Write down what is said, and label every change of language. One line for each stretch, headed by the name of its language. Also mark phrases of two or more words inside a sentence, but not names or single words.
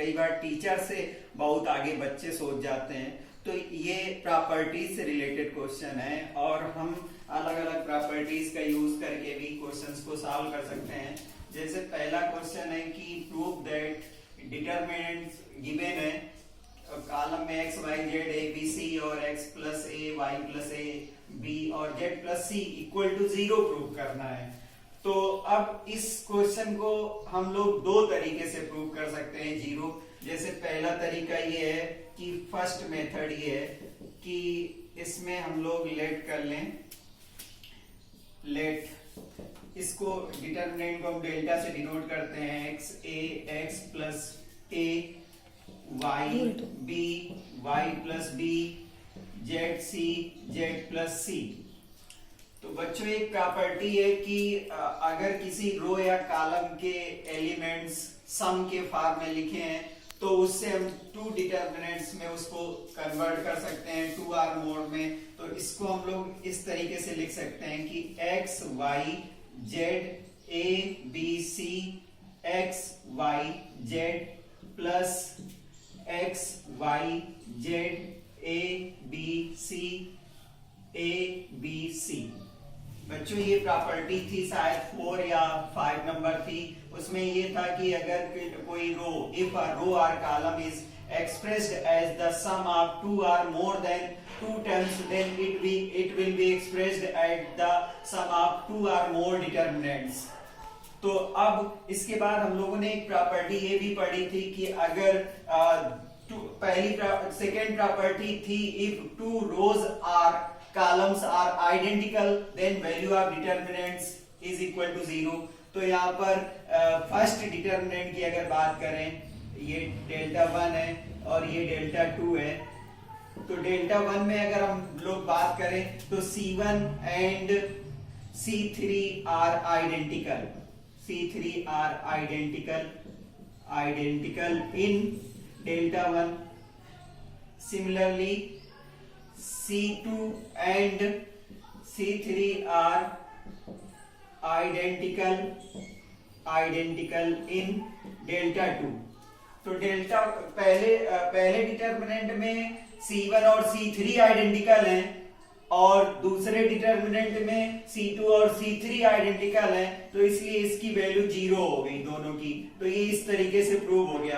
Hindi: कई बार टीचर से बहुत आगे बच्चे सोच जाते हैं। तो ये प्रॉपर्टीज से
English: related question
Hindi: है और हम अलग अलग प्रॉपर्टीज का यूज करके भी क्वेश्चंस को सॉल्व कर सकते हैं। जैसे पहला क्वेश्चन है कि
English: prove that determinants given
Hindi: है कॉलम में x y z a b c और
English: x plus a y plus a b
Hindi: और
English: z plus c equal to 0
Hindi: प्रूव करना है। तो अब इस क्वेश्चन को हम लोग दो तरीके से प्रूव कर सकते हैं जीरो। जैसे पहला तरीका ये है कि
English: first method
Hindi: ये है कि इसमें हम लोग लेट कर लें, लेट इसको डिटरमिनेंट को हम डेल्टा से डिनोट करते हैं
English: x a x plus a y b y plus b z c z plus c.
Hindi: तो बच्चों एक प्रॉपर्टी है कि अगर किसी रो या कॉलम के एलिमेंट्स सम के फॉर्म में लिखे हैं तो उससे हम
English: two determinants
Hindi: में उसको कन्वर्ट कर सकते हैं 2r मोड में। तो इसको हम लोग इस तरीके से लिख सकते हैं कि x y z a b c
English: x y z plus x y z
Hindi: a b c a b c। बच्चों ये प्रॉपर्टी थी शायद 4 या 5 नंबर थी। उसमें ये था कि अगर कोई रो,
English: if a row और column is expressed as the sum of 2 or more than 2 terms, then it will be expressed as the sum of 2 or more determinants।
Hindi: तो अब इसके बाद हम लोगों ने एक प्रॉपर्टी ये भी पढ़ी थी कि अगर सेकेंड प्रॉपर्टी थी
English: if two rows or columns are identical then value of determinants is equal to 0.
Hindi: तो यहाँ पर
English: first determinant
Hindi: की अगर बात करें, ये डेल्टा 1 है और ये डेल्टा 2 है। तो डेल्टा 1 में अगर हम लोग बात करें तो
English: C1 and C3 are identical, C3 are identical in delta 1. सिमिलरली C2 and C3 are identical in delta 2।
Hindi: तो डेल्टा पहले डिटरमिनेंट में C1 और C3 आइडेंटिकल हैं और दूसरे डिटरमिनेंट में C2 और C3 आइडेंटिकल हैं। तो इसलिए इसकी वैल्यू 0 हो गई दोनों की। तो ये इस तरीके से प्रूव हो गया।